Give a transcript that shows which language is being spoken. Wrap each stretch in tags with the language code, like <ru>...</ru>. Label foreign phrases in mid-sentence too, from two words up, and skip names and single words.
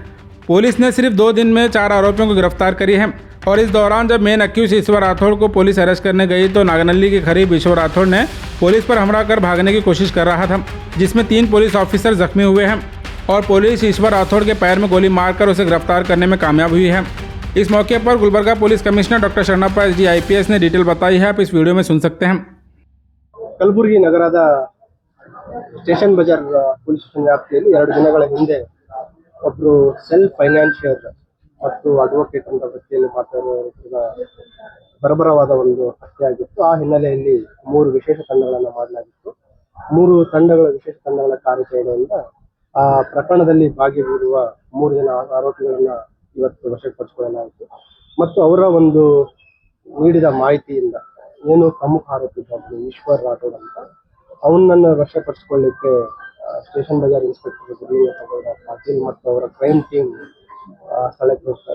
<hi>पुलिस ने सिर्फ 2 दिन में 4 आरोपियों को गिरफ्तार करी है और इस दौरान जब</hi> <en>main accused</en> <hi>ईश्वर राठौड़ को पुलिस अरेस्ट करने गई तो नागनल्ली के करीब ईश्वर राठौड़ ने पुलिस पर हमला कर भागने की कोशिश कर रहा था, जिसमें 3</hi> <en>police officer</en> <hi>जख्मी हुए हैं और पुलिस ईश्वर राठौड़ के पैर में गोली मारकर उसे गिरफ्तार करने में कामयाब हुई है। इस मौके पर गुलबर्गा</hi> <en>police commissioner doctor</en> <hi>शरणप्पा एस डी IPS ने डिटेल बताई है, आप इस वीडियो में सुन सकते हैं।</hi> <kn>ಕಲಬುರಗಿ ನಗರದ ಸ್ಟೇಷನ್ ಬಜಾರ್ ಪೊಲೀಸ್ ಸ್ಟೇಷನ್ ವ್ಯಾಪ್ತಿಯಲ್ಲಿ 2 ದಿನಗಳ ಹಿಂದೆ ಒಬ್ಬರು</kn> <en>self financier</en> <kn>ಮತ್ತು ಅಡ್ವೊಕೇಟ್ ಅಂತ ವೃತ್ತಿಯಲ್ಲಿ ಮಾತಾಡುವ ಬರಬರವಾದ ಒಂದು ಹತ್ಯೆ ಆಗಿತ್ತು. ಆ ಹಿನ್ನೆಲೆಯಲ್ಲಿ 3 ವಿಶೇಷ ತಂಡಗಳನ್ನು ಮಾಡಲಾಗಿತ್ತು. 3 ತಂಡಗಳ ವಿಶೇಷ ತಂಡಗಳ ಕಾರ್ಯಾಚರಣೆಯಿಂದ ಆ ಪ್ರಕರಣದಲ್ಲಿ ಭಾಗಿಯಾಗಿರುವ 3 ಜನ ಆರೋಪಿಗಳನ್ನ ಇವತ್ತು ವಶಪಡಿಸಿಕೊಳ್ಳಲಾಯಿತು ಮತ್ತು ಅವರ ಒಂದು ನೀಡಿದ ಮಾಹಿತಿಯಿಂದ ಏನು ಪ್ರಮುಖ ಆರೋಪಿ ಈಶ್ವರ್ ರಾಠೋಡ್ ಅಂತ ಅವನನ್ನು ವಶಪಡಿಸಿಕೊಳ್ಳಿಕ್ಕೆ ಸ್ಟೇಷನ್ ಬಜಾರ್ ಇನ್ಸ್ಪೆಕ್ಟರ್ ಪಾಟೀಲ್ ಮತ್ತು ಅವರ</kn> <en>crime team</en> <kn>ಸ್ಥಳಕ್ಕೆ ಹೋಗ್ತಾರೆ.</kn>